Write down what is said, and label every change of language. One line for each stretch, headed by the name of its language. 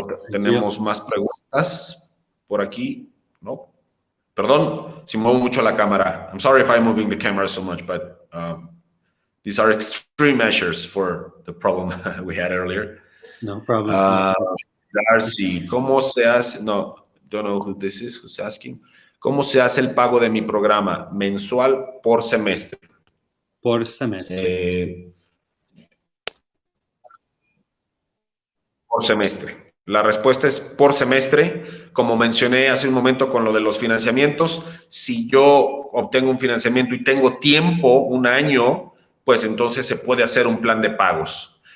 Spanish: Tenemos más preguntas por aquí. ¿No? Perdón, si muevo mucho la cámara.
English: I'm sorry if I'm moving the camera so much, but these are extreme measures for the problem we had earlier. No problem.
Spanish: Darcy, ¿cómo se hace?
English: No, don't know who this is, who's asking.
Spanish: ¿Cómo se hace el pago de mi programa? ¿Mensual por semestre? Por semestre. Por semestre. La respuesta es por semestre. Como mencioné hace un momento con lo de los financiamientos, si yo obtengo un financiamiento y tengo tiempo, un año, pues entonces se puede hacer un plan de pagos.